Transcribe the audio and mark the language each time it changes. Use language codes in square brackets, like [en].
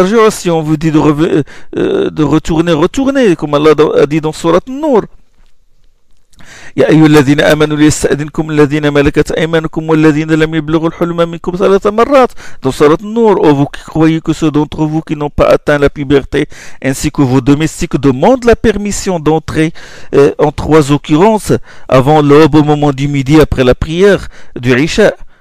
[fr] Si on vous dit de retourner, retournez, comme Allah a dit dans Surat An-Nur. [ar] يا أيها الذين آمنوا ليستأذنكم الذين ملكت أيمانكم والذين لم يبلغوا الحلم منكم 3 مرات. [fr] Dans Surat An-Nur, oh, vous qui croyez que ceux d'entre vous qui n'ont pas atteint la puberté ainsi que vos domestiques demandent la permission d'entrer en 3 occurrences, avant l'aube, au moment du midi, après la prière du Isha.